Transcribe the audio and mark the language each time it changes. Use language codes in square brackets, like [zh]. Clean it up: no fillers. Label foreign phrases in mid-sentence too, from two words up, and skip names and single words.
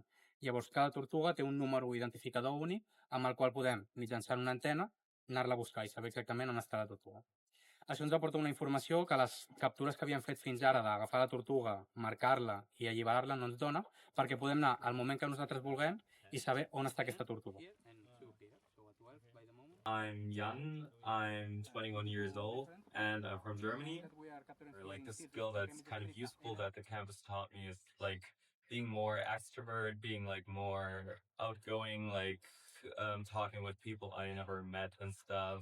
[ca] Llavors, cada tortuga té un número identificador únic amb el qual podem, mitjançant una antena, anar-la a buscar i saber exactament on està la tortuga. Això ens aporta una informació que les captures que havíem fet fins ara d'agafar la tortuga, marcar-la i alliberar-la no ens dona, perquè podem anar al moment que nosaltres vulguem i saber on està aquesta tortuga. [en] I'm Jan, I'm 21 years old, and I'm from Germany. Like the skill that's kind of useful that the campus taught me is like being more extrovert, being like more outgoing, like talking with people I never met and stuff.